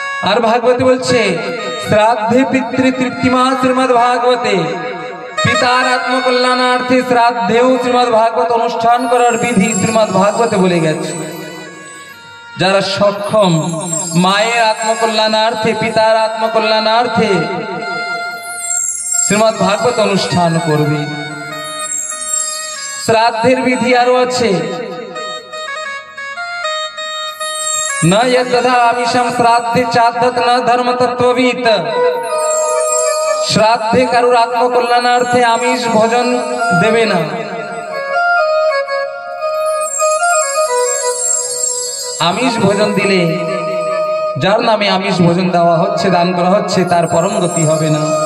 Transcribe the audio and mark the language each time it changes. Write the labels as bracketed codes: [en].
[bn] আর ভাগবতে বলছে, শ্রাদ্ধে পিতৃ তৃপ্তিমা শ্রীমদ্ ভাগবতে, পিতার আত্মকল্যাণার্থে শ্রাদ্ধেও শ্রীমদ্ ভাগবত অনুষ্ঠান করার বিধি শ্রীমদ্ ভাগবতে বলে গেছে। যারা সক্ষম মায়ের আত্মকল্যাণার্থে, পিতার আত্মকল্যাণার্থে শ্রীমদ্ ভাগবত অনুষ্ঠান করবে। শ্রাদ্ধের বিধি আরো আছে, [sa] न यद्दधा आमिषम श्राद्धे चाद्धत न धर्म तत्ववित। [bn] श्राद्धे কারুর আত্মকল্যাণার্থে আমিষ ভোজন দেবে না। আমিষ ভোজন দিলে, যার নামে আমিষ ভোজন দেওয়া হচ্ছে, দান করা হচ্ছে, তার পরম গতি হবে না।